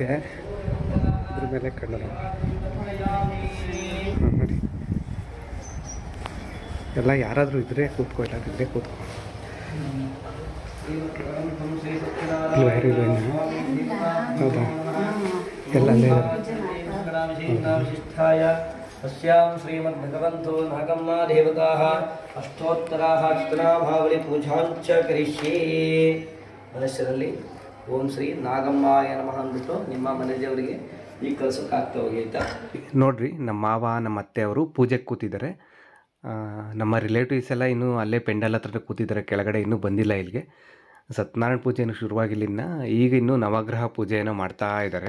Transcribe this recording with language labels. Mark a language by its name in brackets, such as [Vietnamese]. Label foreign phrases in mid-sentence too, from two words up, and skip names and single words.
[Kannada] ಇದ್ರ ಮೇಲೆ ಕಣ್ಣು ನೋಡಿ. ಎಲ್ಲ ಯಾರಾದರೂ ಇದ್ರೆ ಕೂತ್ಕೊ, ಇಲ್ಲದಿದ್ದರೆ ಕೂತ್ಕೊ. ಇಲ್ವಾ? ಯಾರು ಇಲ್ಲ? ಹೌದಾ? ಎಲ್ಲ ಅಲ್ಲೇ ಇದ್ದಾರೆ. [Sanskrit] विशिष्टाय अस्यां श्रीमद्भगवन्तो नागम्मा देवताः अष्टोत्तराः अष्टनामावಳಿ पूजाञ्च करिष्ये ಮನುಷ್ಯರಲ್ಲಿ ಓಂ ಶ್ರೀ ನಾಗಮ್ಮಾಯ ನಮಃ [Kannada] ಅಂದ್ಬಿಟ್ಟು ನಿಮ್ಮ ಮನೆ ದೇವರಿಗೆ ಈಗ ಕಳ್ಸೋಕೆ ಆಗ್ತಾ ಹೋಗಿ ಆಯಿತಾ. ನೋಡ್ರಿ ನಮ್ಮ ಮಾವ ನಮ್ಮ ಅತ್ತೆ ಅವರು ಪೂಜೆಗೆ ಕೂತಿದ್ದಾರೆ. ನಮ್ಮ ರಿಲೇಟಿವ್ಸ್ ಎಲ್ಲ ಇನ್ನೂ ಅಲ್ಲೇ ಪೆಂಡಲ್ ಹತ್ರ ಕೂತಿದ್ದಾರೆ, ಕೆಳಗಡೆ ಇನ್ನೂ ಬಂದಿಲ್ಲ ಇಲ್ಲಿಗೆ. ಸತ್ಯನಾರಾಯಣ ಪೂಜೆ ಏನು ಶುರುವಾಗಿಲ್ಲ ಇನ್ನು, ಈಗ ಇನ್ನೂ ನವಗ್ರಹ ಪೂಜೆಯನ್ನು ಮಾಡ್ತಾ ಇದ್ದಾರೆ.